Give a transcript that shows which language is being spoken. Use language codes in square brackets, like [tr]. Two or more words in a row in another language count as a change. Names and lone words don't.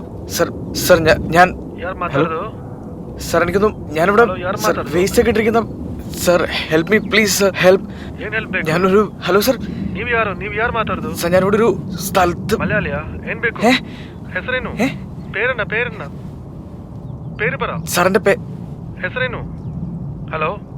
[ml] സർ സർ ഞാൻ [en] hello sir [ml] എനിക്കൊന്നും ഞാനിവിടെ സർ വേസ്റ്റ് ഒക്കെ ഇട്ടിരിക്കുന്ന [en] sir help me please sir help. [kn] ಏನ್ ಹೆಲ್ಪ್ ಬೇಕು? [ml] ഞാനൊരു [en] hello sir. [kn] ನೀವು ಯಾರು ಮಾತಾಡೋದು? [ml] ಸರ್ ഞാനൊരു സ്ഥലത്ത്. [kn] ಮಲಯಾಳಿಯ? ಏನ್ ಬೇಕು? ಹೆಸರೇನು? [ml] പേരെന്ന പേര് പറ. സാറിന്റെ [kn] ಹೆಸರೇನು? ഹലോ